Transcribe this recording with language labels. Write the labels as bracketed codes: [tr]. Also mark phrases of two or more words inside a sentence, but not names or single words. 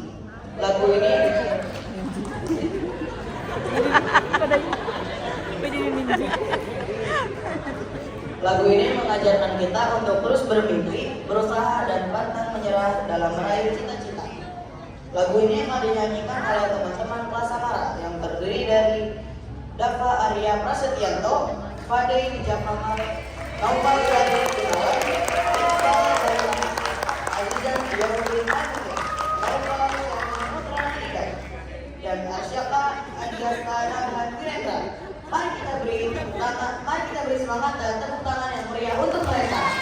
[id] Lagu ini mengajarkan kita untuk terus bermimpi, berusaha, dan pantang menyerah dalam meraih cita-cita. Lagu ini akan dinyanyikan oleh teman-teman kelas Samara yang terdiri dari Dava Arya Prasetyanto, Fadei Wijakamal, Naufal Radhi Gunawan, Azizan Yomri Anwar, Naufal Putra Hidayat, dan Arsyaka Adiasta Nabhan Wirendra. Mari kita beri semangat dan tepuk tangan yang meriah untuk mereka.